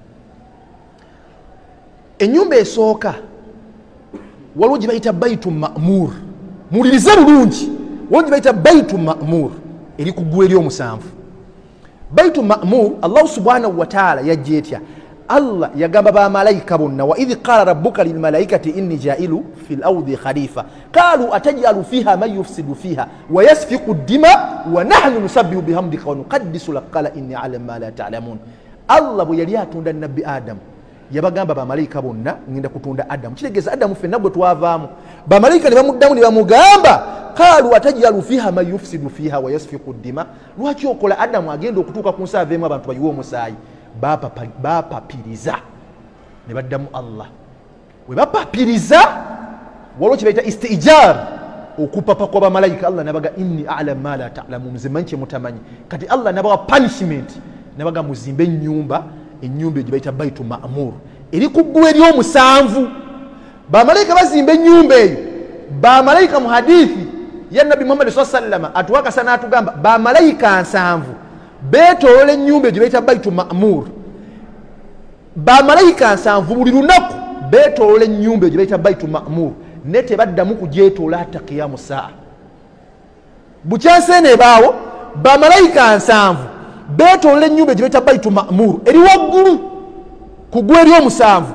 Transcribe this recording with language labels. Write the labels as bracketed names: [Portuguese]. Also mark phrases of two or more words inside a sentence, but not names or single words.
[Ganda] Ennyumba esooka waliwo gye bayita Baitu Ma'mur. Muwulirize bulungi. Waliwo gye bayita Baitu Ma'mur eri ku ggulu ery'omusanvu. Baitu Ma'mur Allah [Arabic] سبحانه وتعالى [Ganda] yajja etya. Allah yagamba bamalayika bonna [Arabic] وإذ قال ربك للملائكة إني جاعل في الأرض خليفة قالوا أتجعل فيها من يفسد فيها ويسفك الدماء ونحن نسبح بحمدك ونقدس لك قال إني أعلم ما لا تعلمون. [Ganda] Allah bwe yali atunda nabbi Adam yabagamba bamalayika bonna ngenda kutunda Adam. Kitegeeza Adam ffenna bwe twavaamu bamalayika ne bamuddamu ne bamugamba [Arabic] قالوا أتجعل فيها من يفسد فيها ويسفك الدماء. [Ganda] Lwaki okola Adam agenda okutuuka ku nsi aveemu abantu bayiwe omusaayi? Bapapiriza ne baddamu Allah we bapapiriza waliwo kye bayita istijar okupapa kwa bamalayika. Allah nabaga [Arabic] إني أعلم ما لا تعلمون, [Ganda] nze manyi kye mutamanyi. Kati Allah nabawa punishment nabaga muzimbe ennyumba gye bayita Baitu Ma'mur eri ku ggulu ery'omusanvu. Bamalayika bazimba ennyumba eyo. Bamalayika mu hadithi ya Nabi Muhammad [Arabic] صلى الله عليه وسلم [Ganda] atuwakasa n'atugamba bamalayika 7 beetoola ennyumba gye bayita Baitu Ma'mur. Bamalayika 7 buli lunaku beetoola ennyumba gye bayita Baitu Ma'mur ne tebaddamu kugyetoola [Arabic] حتى قيام الساعة. [Ganda] Bukyansi eno ebaawo bamalayika 7 beetoola ennyumba gye bayita Baitu Ma'mur eri waggulu ku ggulu ery'omusanvu.